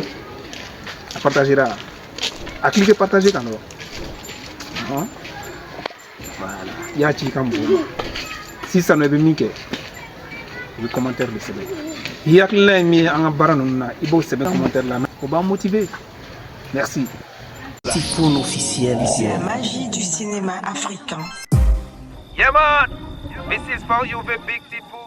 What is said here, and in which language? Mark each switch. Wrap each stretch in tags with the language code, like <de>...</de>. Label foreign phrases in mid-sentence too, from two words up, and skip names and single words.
<fr>A partagera a cliquer partager</fr> <bm>kan dɔrɔn. Voilà i y'a ci i ka mɔgɔw ma sisan nɔ i bɛ min kɛ i bɛ commentaire de sɛbɛn i hakilina ye min ye an ka baara ninnu na i b'o sɛbɛn commentaire la o b'an motiver.</bm> <fr>Merci. Tifon officiel. La magie du cinéma africain.</fr> <en>Yeah man, this is for you the big Tifon.</en>